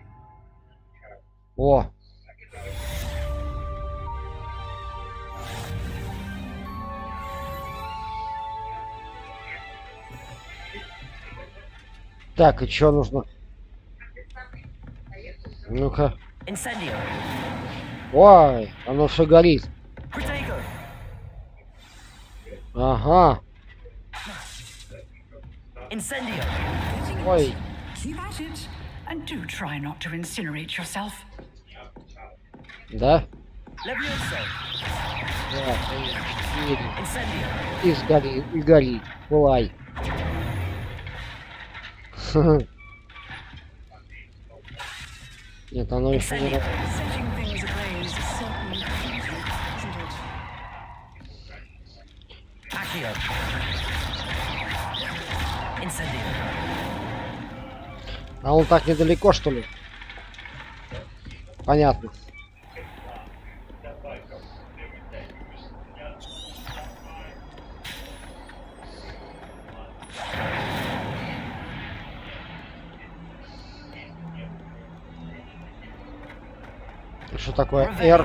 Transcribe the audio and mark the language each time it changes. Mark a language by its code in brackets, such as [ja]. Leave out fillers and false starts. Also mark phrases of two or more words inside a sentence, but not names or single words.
[ru] О. Так, и что нужно? Ну-ка. Incendio. Ой, оно все горит. Protego. Ага. Incendio. Ой. [en] Keep at it, and do try not to incinerate yourself. [ru] Да? Levioso. Incendio. И сгори, и гори. Пылай. Нет, оно еще не работает. [en] Setting things ablaze is certainly easy, isn't it? [ru] Accio. Incendio. А он так недалеко, что ли? Понятно. Что такое R?